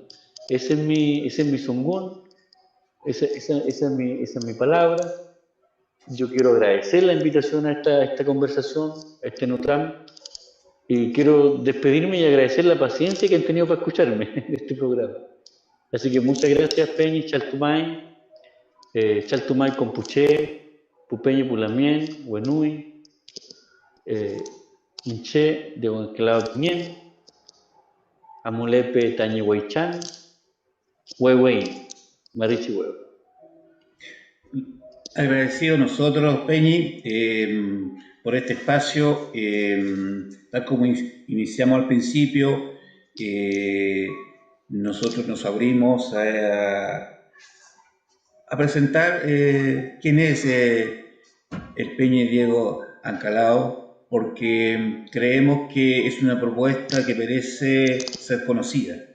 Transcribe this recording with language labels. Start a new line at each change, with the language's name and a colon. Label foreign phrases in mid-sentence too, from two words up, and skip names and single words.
Spanish: Ese es mi sungún, esa es mi palabra. Yo quiero agradecer la invitación a esta conversación, a este Nutram, y quiero despedirme y agradecer la paciencia que han tenido para escucharme en este programa. Así que muchas gracias,
Mapuche: Peñi, Chaltumay, Chaltumay Compuché, Pupeñi Pulamien, Huenui, Inche de Huenclao Tien, Amulepe Tañihuaychan, Huehue, Marichi Huevo.
Spanish: Agradecido nosotros, Peñi, por este espacio. Tal como iniciamos al principio, nosotros nos abrimos a presentar quién es el Peñi Diego Ancalao, porque creemos que es una propuesta que merece ser conocida.